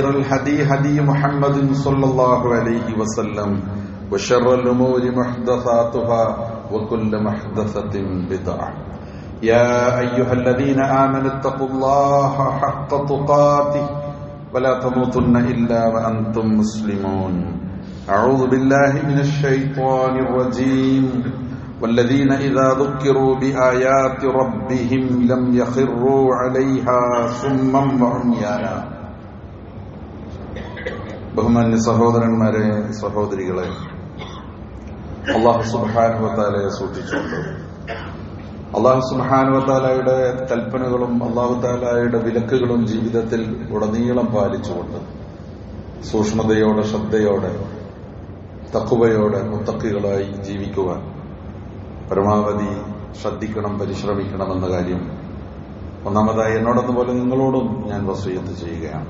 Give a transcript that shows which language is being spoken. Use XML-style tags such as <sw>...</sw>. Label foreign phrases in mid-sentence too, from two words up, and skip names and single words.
<ar>الهدي هدي محمد صلى الله عليه وسلم وشر الأمور محدثاتها وكل محدثة بدعة يا أيها الذين آمنوا اتقوا الله حق تقاته ولا تموتن إلا وأنتم مسلمون أعوذ بالله من الشيطان الرجيم والذين إذا ذكروا بآيات ربهم لم يخروا عليها صما وعميانا</ar> <ml>ബഹുമാന്യ സഹോദരന്മാരെ, സഹോദരികളെ,</ml> <ar>الله سبحانه وتعالى</ar> <ml>സൂക്ഷിച്ചുകൊണ്ട്</ml> <ar>الله سبحانه وتعالى</ar> <ml>കൽപ്പനകളും</ml> <ar>الله تعالى</ar> <ml>വിലക്കുകളും ജീവിതത്തിൽ ഉടനീളം പാലിച്ചുകൊണ്ട് സൂക്ഷ്മതയോടെ, ശ്രദ്ധയോടെ, തഖ്വയോടെ മുത്തഖികളായി ജീവിക്കുവാൻ പരമാവധി ശ്രദ്ധിക്കണം, പരിശ്രമിക്കണമെന്ന കാര്യം ഒന്നാമതായി എന്നോടെന്നപോലെ നിങ്ങളോടും ഞാൻ വസിയത്ത് ചെയ്യുകയാണ്.</ml>